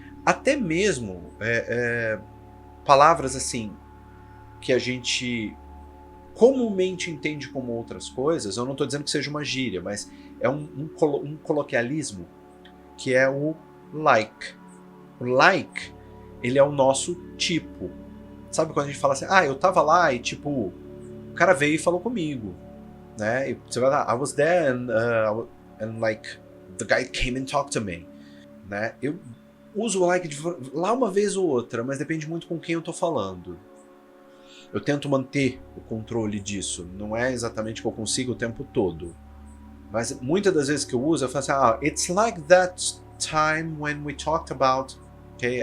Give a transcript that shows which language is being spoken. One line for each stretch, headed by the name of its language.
Portuguese: Até mesmo palavras assim que a gente comumente entende como outras coisas, eu não estou dizendo que seja uma gíria, mas é um coloquialismo, que é o like. O like, ele é o nosso tipo. Sabe quando a gente fala assim, eu tava lá e tipo, o cara veio e falou comigo, né? E você vai lá,
English: I was there and like, the guy came and talked to me, né?
Portuguese: Eu uso o like lá uma vez ou outra, mas depende muito com quem eu tô falando. Eu tento manter o controle disso, não é exatamente que eu consigo o tempo todo. Mas muitas das vezes que eu uso, eu falo assim,
English: it's like that time when we talked about, okay?